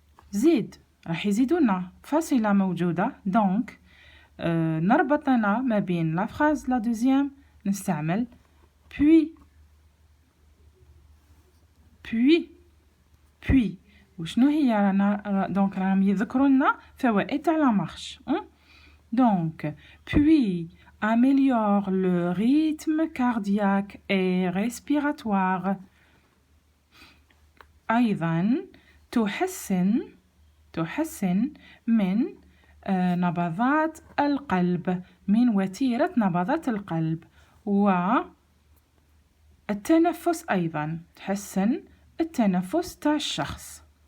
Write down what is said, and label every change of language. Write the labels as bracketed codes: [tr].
[ar] زيد راح يزيدونا فاصلة موجودة. دونك نربطنا ما بين لا فراز لا دوزيام نستعمل puis وشنو هي دونك راهم يذكروا لنا فوائد تاع لا مارش. [fr] donc puis améliore le rythme cardiaque et respiratoire. [ar] أيضا تحسن من نبضات القلب، من وتيرة نبضات القلب. والتنفس أيضا تحسن التنفس تاع الشخص.